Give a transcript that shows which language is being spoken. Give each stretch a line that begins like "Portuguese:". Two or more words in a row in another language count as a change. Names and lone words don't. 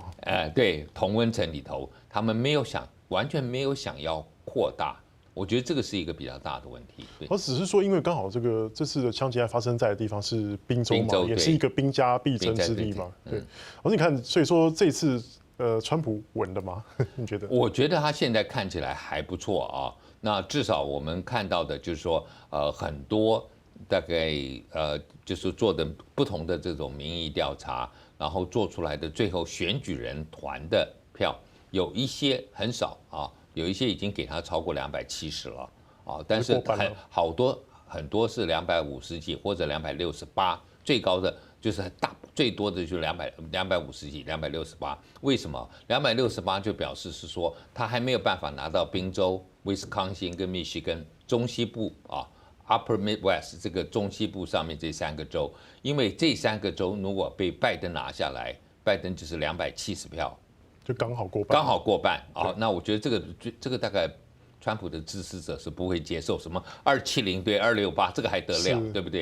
Chinese: 對，同溫層裡頭，他們完全沒有想要擴大。我覺得這個是一個比較大的問題。我只是說，因為剛好這次的槍擊案發生在的地方是賓州嘛，也是一個兵家必爭之地嘛。對，而你看，所以說這次川普穩了嗎？你覺得？我覺得他現在看起來還不錯啊。那至少我們看到的就是說，很多大概就是做的不同的這種民意調查，然後做出來的最後選舉人團的票，有一些很少啊。有一些已經給他超過270了啊，但是很多是250幾或者268，最高的就是最多的就250幾268。為什麼268就表示是說他還沒有辦法拿到賓州、威斯康星跟密西根中西部啊
English: Upper Midwest
Chinese: 這個中西部上面這3個州，因為這3個州如果被拜登拿下來，拜登就是270票。就剛好過半啊！那我覺得這個大概川普的支持者是不會接受什麼270對268，這個還得了，對不對？